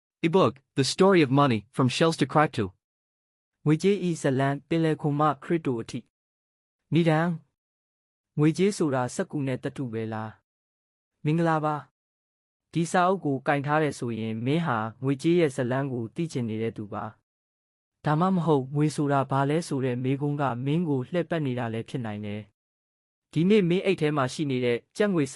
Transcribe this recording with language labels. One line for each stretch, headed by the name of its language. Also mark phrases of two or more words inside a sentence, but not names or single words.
English: ebook, The Story of Money, From Shells to Crypto.
Burmese: ငွေကြေးဤဇလံပင်လယ်ခွန်မှခရစ်တိုအထိနိဒံငွေကြေးဆိုတာစက္ကူနဲ့တတုပဲလားမင်္ဂလာပါဒီစာအုပ်ကိုကင်ထားတယ်ဆိုရင်မင်းဟာငွေကြေးရဲ့ဇလံကိုသိကျင်နေတဲ့သူပါဒါမှမဟုတ်ငွေဆိုတာဘာလဲဆိုတဲ့မေးခွန်းကမင်းကိုလှည့်ပတ်နေတာလည်းဖြစ်နိုင်တယ်ဒီနေ့မင်းအိတ်ထဲမှာရှိနေတဲ့ကြက်ငွေစ